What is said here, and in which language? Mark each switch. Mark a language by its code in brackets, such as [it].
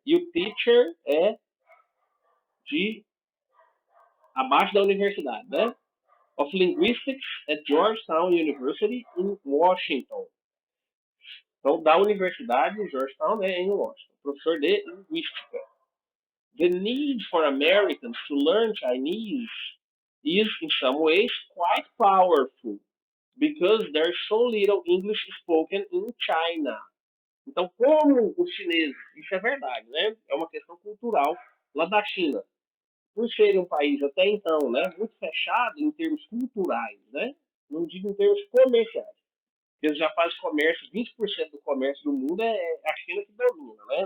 [pt] E o teacher é de abaixo da universidade, né? [en] Of Linguistics at Georgetown University in Washington. [pt] Então, da Universidade de Georgetown, né, em Washington. Professor de Linguística. [en] The need for Americans to learn Chinese is, in some ways, quite powerful because there's so little English spoken in China. [pt] Então, como os chineses, isso é verdade, né? É uma questão cultural lá da China. Por ser um país até então, né, muito fechado em termos culturais, né? Não digo em termos comerciais. Eles já fazem comércio, 20% do comércio do mundo é a China que domina, né?